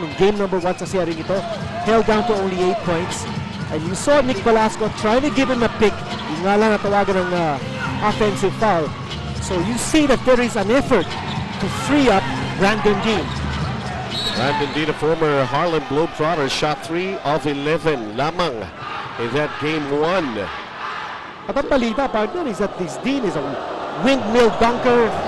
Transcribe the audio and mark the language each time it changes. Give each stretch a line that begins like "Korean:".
Filipino: Nung game number 1 sa series ito,
English: held down to only 8 points. And you saw Nick Velasco trying to give him a pick.
Filipino: Yung nga lang natawagan ng offensive foul.
English: So you see that there is an effort to free up Brandon Dean. Brandon Dean, a former Harlem Globetrotter, shot 3 of 11 lamang in that game 1.
Filipino: At ang balita,
English: partner, is that this Dean is a windmill dunker.